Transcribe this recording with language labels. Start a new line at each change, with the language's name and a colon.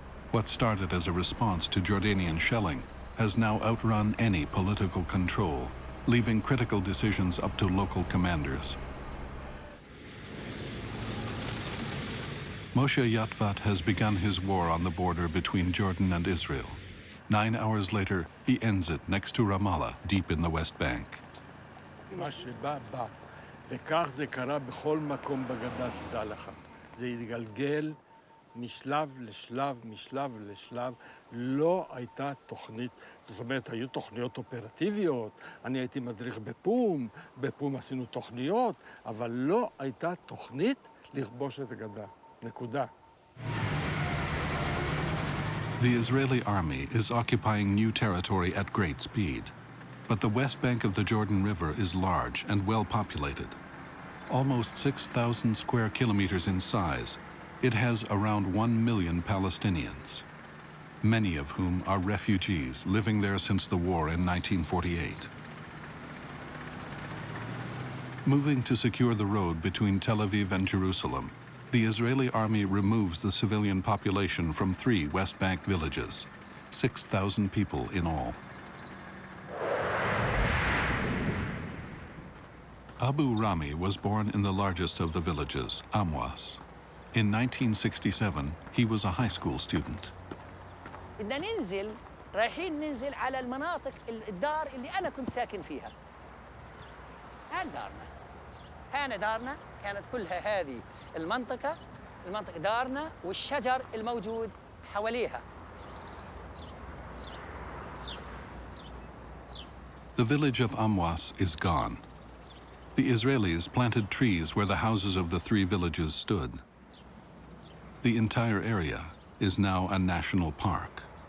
English: What started as a response to Jordanian shelling has now outrun any political control, leaving critical decisions up to local commanders. Moshe Yatvat has begun his war on the border between Jordan and Israel. 9 hours later, he ends it next to Ramallah, deep in the West Bank.
Hebrew: מה שבא, בא. וכך זה קרה בכל מקום בגדה, תדע לך. זה התגלגל משלב לשלב, משלב לשלב. לא הייתה תוכנית, זאת אומרת, היו תוכניות אופרטיביות. אני הייתי מדריך בפום, בפום עשינו תוכניות, אבל לא הייתה תוכנית לכבוש את הגדה. נקודה.
English: The Israeli army is occupying new territory at great speed. But the West Bank of the Jordan River is large and well populated. Almost 6,000 square kilometers in size, it has around 1 million Palestinians, many of whom are refugees living there since the war in 1948. Moving to secure the road between Tel Aviv and Jerusalem, the Israeli army removes the civilian population from 3 West Bank villages, 6,000 people in all. Abu Rami was born in the largest of the villages, Amwas. In 1967, he was a high school student.
Arabic: بدنا ننزل رايحين ننزل على المناطق الدار اللي أنا كنت ساكن فيها. هان دارنا. هان دارنا كانت كلها هذه المنطقة دارنا والشجر الموجود حواليها.
English: The village of Amwas is gone. The Israelis planted trees where the houses of the 3 villages stood. The entire area is now a national park.